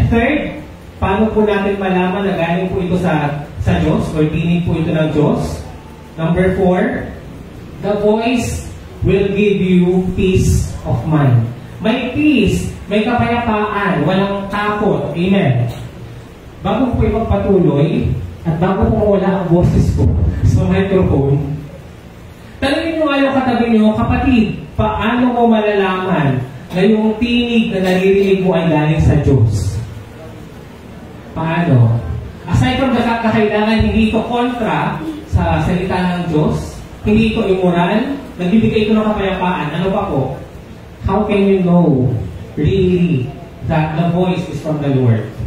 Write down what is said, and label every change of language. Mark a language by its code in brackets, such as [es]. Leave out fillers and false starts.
[tl] Third, paano po natin malaman na galing po ito sa Diyos o dinig po ito ng Diyos? [en] Number 4, the voice will give you peace of mind. [tl] May peace, may kapayapaan, walang takot. Amen. Bago po ipagpatuloy, at bago po mawala ang boses ko sa microphone, tanungin mo nga yung katabi nyo, kapatid, paano mo malalaman na yung tinig na naririnig mo ay galing sa Diyos? Paano? [en] Aside from the fact [tl] na kailangan hindi ito kontra sa salita ng Diyos, hindi ito immoral, nagbibigay ito ng kapayapaan, ano pa po? [en] How can you know really that the voice is from the Lord?